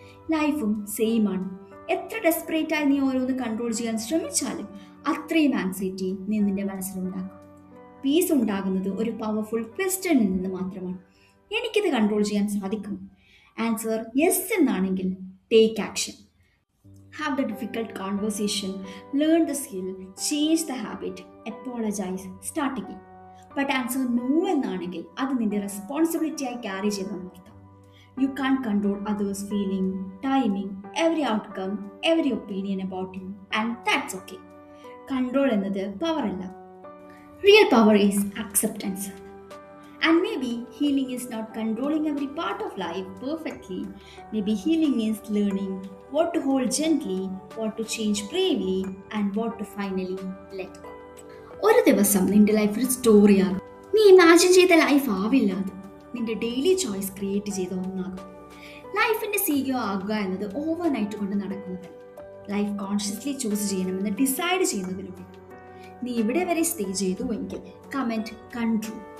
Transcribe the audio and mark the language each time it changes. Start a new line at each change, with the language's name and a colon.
Malayalam: ലൈഫും സെയിം ആണ്. എത്ര ഡെസ്പറേറ്റായി നീ ഓരോന്ന് കൺട്രോൾ ചെയ്യാൻ ശ്രമിച്ചാലും അത്രയും ആൻസൈറ്റി നീ നിന്റെ മനസ്സിലുണ്ടാക്കും. പീസ് ഉണ്ടാകുന്നത് ഒരു പവർഫുൾ ക്വസ്റ്റ്യനിൽ നിന്ന് മാത്രമാണ്. എനിക്കിത് കൺട്രോൾ ചെയ്യാൻ സാധിക്കും?
English: Answer yes എന്നാണെങ്കിൽ take action. Have the difficult conversation, learn the skill, change the habit, apologize, start again. But answer no
Malayalam: എന്നാണെങ്കിൽ അത് നിന്റെ റെസ്പോൺസിബിലിറ്റിയായി carry ചെയ്തെന്നർത്ഥം.
English: You can't control others' feeling, timing, every outcome, every opinion about you, and that's okay.
Malayalam: Control എന്നത് power അല്ല.
English: Real power is acceptance. And maybe healing is not controlling every part of life perfectly. Maybe healing is learning what to hold gently, what to change bravely, and what to finally let go.
Malayalam: ഒരു ദിവസം നിന്റെ life ഒരു സ്റ്റോറിയാകും. നീ imagine ചെയ്ത life ആവില്ല അത്. നിന്റെ daily choice create ചെയ്ത ഒന്നാകും. ലൈഫിന്റെ CEO ആകുക എന്നത് ഓവർനൈറ്റ് കൊണ്ട് നടക്കുന്നത്. ലൈഫ് കോൺഷ്യസ്ലി ചൂസ് ചെയ്യണമെന്ന് ഡിസൈഡ് ചെയ്യുന്നതിലൂടെ. നീ ഇവിടെ വരെ സ്റ്റേ ചെയ്തു എങ്കിൽ കമന്റ് കണ്ടു.